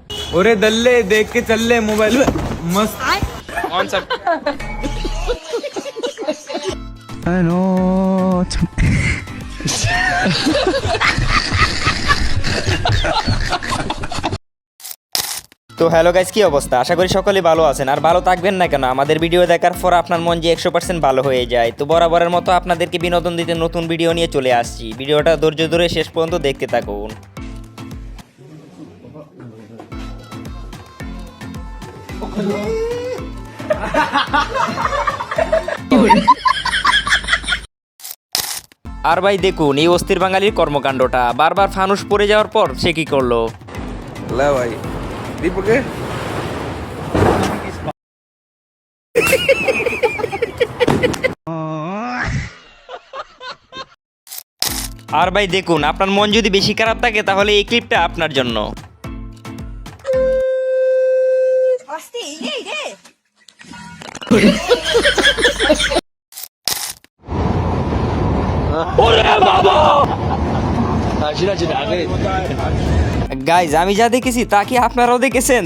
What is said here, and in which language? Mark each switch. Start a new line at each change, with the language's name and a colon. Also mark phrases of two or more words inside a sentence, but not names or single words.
Hindi: ओरे दल्ले देख के चल ले मोबाइल में मस्त कौन सा
Bangla: তো
English: hello guys,
Bangla: কি অবস্থা? আশা করি সকলেই ভালো আছেন আর ভালো থাকবেন না কেন। আমাদের ভিডিও দেখার পর আপনার মন যে 100% ভালো হয়ে যায়। তো বরাবরের মতো আপনাদেরকে বিনোদন দিতে নতুন ভিডিও নিয়ে চলে আসছি। ভিডিওটা ধৈর্য ধরে শেষ পর্যন্ত দেখতে থাকুন। আর ভাই দেখুন এই অস্থির বাঙালির কর্মকাণ্ডটা। বারবার ফানুস পড়ে যাওয়ার পর সে কি করলো?
Hindi: ला भाई दीपक के
Bangla: আর ভাই দেখুন, আপনার মন যদি বেশি খারাপ থাকে তাহলে এই ক্লিপটা আপনার জন্য। গাইজ, আমি যা দেখেছি তা কি আপনারাও দেখেছেন?